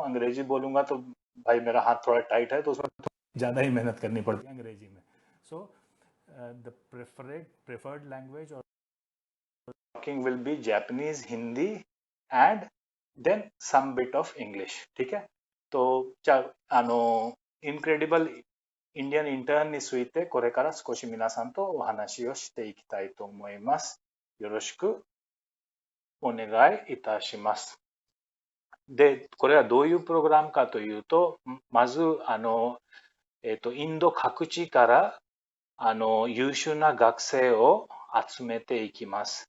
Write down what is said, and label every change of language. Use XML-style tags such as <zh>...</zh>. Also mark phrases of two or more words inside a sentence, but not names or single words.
<hi>अंग्रेजी बोलूंगा तो भाई मेरा हाथ थोड़ा टाइट है, तो उसमें ज्यादा ही मेहनत करनी पड़ती है अंग्रेजी में.</hi> <en>so the preferred language or talking will be Japanese, Hindi and then some bit of English.</en> <hi>ठीक है. तो</hi> <ja>इनक्रेडिबल インディアンインターンについてこれから少し皆さんとお話をしていきたいと思います。よろしくお願いいたします。で、これはどういうプログラムかというと、まず、インド各地から優秀な学生を集めていきます。</ja>